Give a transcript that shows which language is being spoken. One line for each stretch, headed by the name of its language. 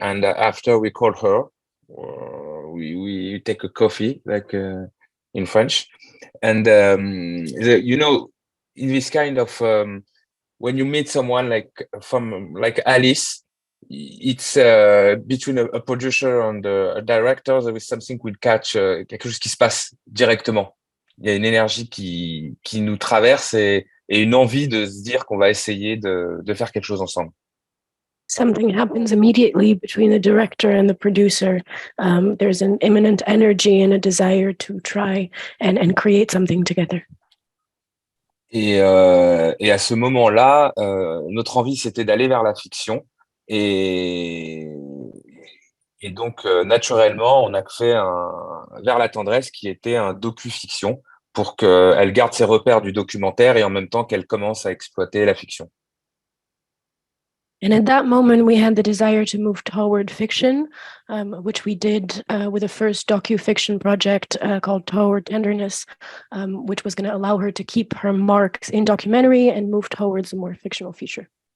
English: And after we call her, we take a coffee, in French, and in this kind of when you meet someone like Alice, it's between a producer and a director, there is something we'll catch,
French: quelque chose qui se passe directement. Il y a une énergie qui nous traverse et une envie de se dire qu'on va essayer de faire quelque chose ensemble.
English: Something happens immediately between the director and the producer. There's an imminent energy and a desire to try and create something together.
French: Et à ce moment-là, notre envie, c'était d'aller vers la fiction. Et donc, naturellement, on a fait Vers la tendresse, qui était un docu-fiction, pour qu'elle garde ses repères du documentaire et en même temps qu'elle commence à exploiter la fiction.
English: And at that moment, we had the desire to move toward fiction, which we did with a first docu-fiction project called Toward Tenderness, which was going to allow her to keep her marks in documentary and move towards a more fictional feature.